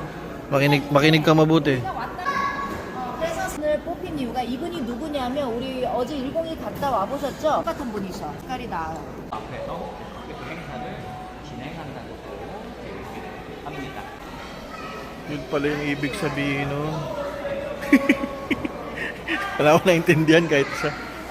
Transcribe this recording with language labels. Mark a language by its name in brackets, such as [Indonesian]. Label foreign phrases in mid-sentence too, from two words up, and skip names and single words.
[Filipino] Makinig kang mabuti. [Korean] 오늘 뽑힌 이유가 이분이 누구냐면 우리 어제 102 갔다 와보셨죠? 똑같은 분이셔. 색깔이 나아요. 앞에서 그 행사를 진행한다는 거 합니다. [Filipino] Yun pala yung ibig sabihin nun. Wala ko naintindihan kahit isa.